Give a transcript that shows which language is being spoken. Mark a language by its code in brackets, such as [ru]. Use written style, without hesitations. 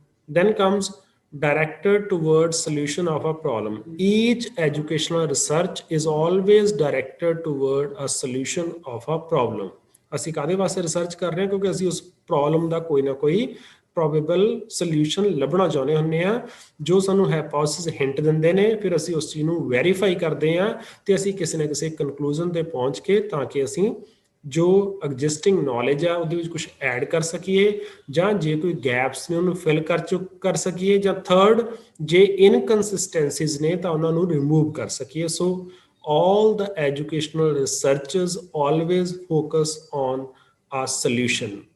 [en] then comes directed towards solution of a problem. Each educational research is always directed toward a solution of a problem. [pa] ਅਸੀਂ ਕਾਹਦੇ ਵਾਸਤੇ research ਕਰ ਰਹੇ ਹਾਂ, ਕਿਉਂਕਿ ਅਸੀਂ ਉਸ ਪ੍ਰੋਬਲਮ ਦਾ ਕੋਈ ਨਾ ਕੋਈ ਪ੍ਰੋਬੇਬਲ ਸੋਲੂਸ਼ਨ ਲੱਭਣਾ ਚਾਹੁੰਦੇ ਹੁੰਦੇ ਆ, ਜੋ ਸਾਨੂੰ ਹਾਈਪੋਥੇਸਿਸ ਹਿੰਟ ਦਿੰਦੇ ਨੇ. ਫਿਰ ਅਸੀਂ ਉਸ ਚੀਜ਼ ਨੂੰ ਵੈਰੀਫਾਈ ਕਰਦੇ ਹਾਂ ਤੇ ਅਸੀਂ ਕਿਸੇ ਨਾ ਕਿਸੇ ਕਨਕਲੂਜਨ ਤੇ ਪਹੁੰਚ ਕੇ ਤਾਂ ਕਿ ਅਸੀਂ ਜੋ ਐਗਜ਼ਿਸਟਿੰਗ ਨੌਲੇਜ ਆ ਉਹਦੇ ਵਿੱਚ ਕੁਝ ਐਡ ਕਰ ਸਕੀਏ, ਜਾਂ ਜੇ ਕੋਈ ਗੈਪਸ ਨੇ ਉਹਨੂੰ ਫਿਲ ਕਰ ਸਕੀਏ, ਜਾਂ ਥਰਡ ਜੇ ਇਨਕਨਸਿਸਟੈਂਸੀਜ਼ ਨੇ ਤਾਂ ਉਹਨਾਂ ਨੂੰ ਰਿਮੂਵ ਕਰ ਸਕੀਏ. [en] So all the educational researchers always focus on a solution.